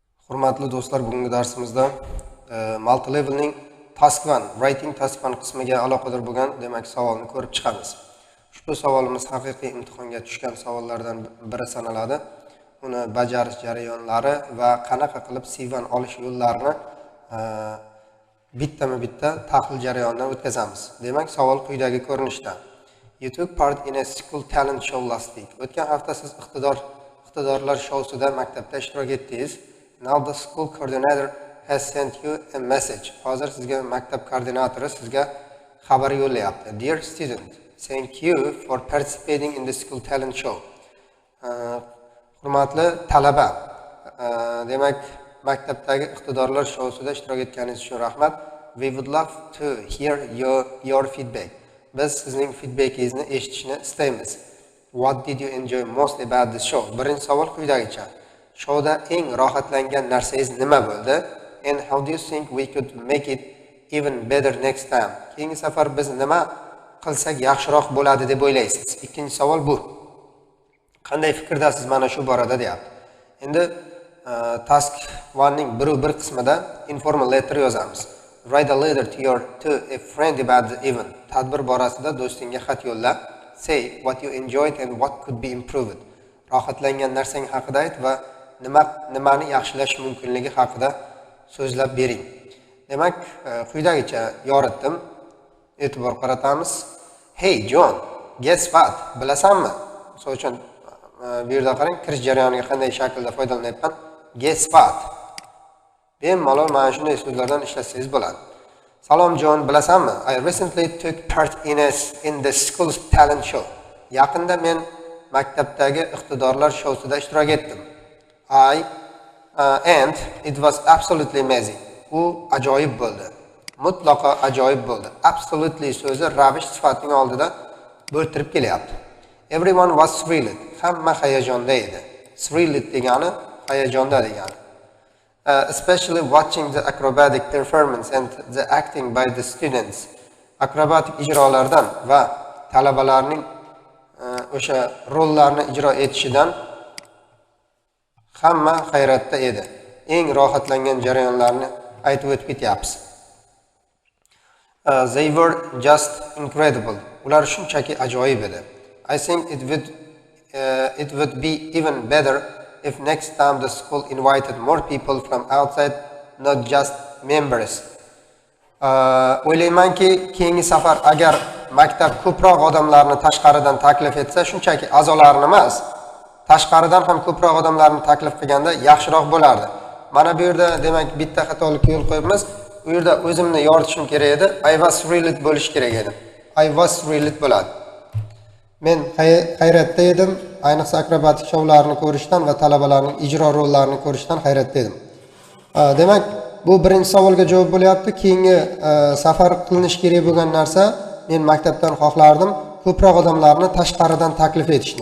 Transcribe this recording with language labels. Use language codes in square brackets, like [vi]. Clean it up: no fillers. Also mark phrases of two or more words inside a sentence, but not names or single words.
[uz] Hurmatli do'stlar, bugungi darsimizda multi-levelning [en] task 1, writing task 1 [uz] qismiga aloqador bo'lgan, demak, savolni ko'rib chiqamiz. Ushbu savolimiz haqiqiy imtihonga tushgan savollardan biri sanaladi. Uni bajarish jarayonlari va qanaqa qilib C1 olish yo'llarini bittama-bitta tahlil jarayonidan o'tkazamiz. Demak, savol quyidagi ko'rinishda. [en] You took part in a school talent show last week. [uz] O'tgan hafta siz iqtidorlar showsida maktabda ishtirok etdingiz. [en] Now the school coordinator has sent you a message. [uz] Hozir sizga maktab koordinatori sizga xabar yo'llayapti. [en] Dear student, thank you for participating in the school talent show. [uz] Hurmatli talaba, demak, maktabdagi iqtidorlar showsida ishtirok etganingiz uchun rahmat. [en] We would love to hear your feedback. [uz] Biz sizning feedbackingizni eshitishni istaymiz. [en] What did you enjoy most about the show? [uz] Birinchi savol quyidagicha. Showda eng rohatlangan narsangiz nima bo'ldi? [en] And how do you think we could make it even better next time? [uz] Keyingi safar biz nima qilsak yaxshiroq bo'ladi deb o'ylaysiz? Ikkinchi savol bu. Qanday fikrdasiz mana shu borada deyapti. Endi task 1 ning bir qismida [en] informal letter [uz] yozamiz. [en] Write a letter to a friend about the event. [uz] Tadbir borasida do'stingga xat yo'lla. [en] Say what you enjoyed and what could be improved. [uz] Rohatlangan narsang haqida ayt va nimani yaxshilash mumkinligi haqida so'zlab bering. Demak, quyidagicha yoritdim. E'tibor qaratamiz. [en] Hey John, guess what? [uz] Bilasanmi? Misol uchun bu yerda qarang, kirish jarayoniga qanday shaklda foydalanyapman. [en] Guess what? [uz] Bemalol mana shunday so'zlardan ishlatsangiz bo'ladi. Salom John, bilasanmi? [en] I recently took part in the school's talent show. [uz] Yaqinda men maktabdagi iqtidorlar showsida ishtirok etdim. [en] And it was absolutely amazing. [uz] U ajoyib bo'ldi. Mutlaqo ajoyib bo'ldi. Absolutely so'zi ravish sifatining oldida bo'ltirib kelyapti. [en] Everyone was thrilled. [uz] Hamma hayajonda edi. Thrilled degani hayajonda degani. [en] Especially watching the acrobatic performance and the acting by the students. [uz] Akrobatik ijrolardan va talabalarning o'sha rollarni ijro etishidan hamma hayratda edi. Eng rohatlangan jarayonlarni aytib o'tib ketyapmiz. [en] They were just incredible. [uz] Ular shunchaki ajoyib edi. [en] I think it would be even better if next time the school invited more people from outside, not just members. [uz] O'ylaymanki, keyingi safar agar maktab ko'proq odamlarni tashqaridan taklif etsa, shunchaki a'zolarni emas, tashqaridan ham ko'proq odamlarni taklif qilganda yaxshiroq bo'lardi. Mana bu yerda demak bitta xatolikka yo'l qo'yibmiz. Bu yerda o'zimni yoritishim kerak edi. [en] I was thrilled [uz] bo'lish kerak edi. [en] I was thrilled bo'ladi. [uz] Men hayratda edim, ayniqsa akrobatik shoularni ko'rishdan va talabalarning ijro rollarini ko'rishdan hayratda edim. Demak, bu birinchi savolga javob bo'lyapti. Keyingi safar qilinish kerak bo'lgan narsa, men maktabdan xohlardim ko'proq odamlarni tashqaridan taklif etishni.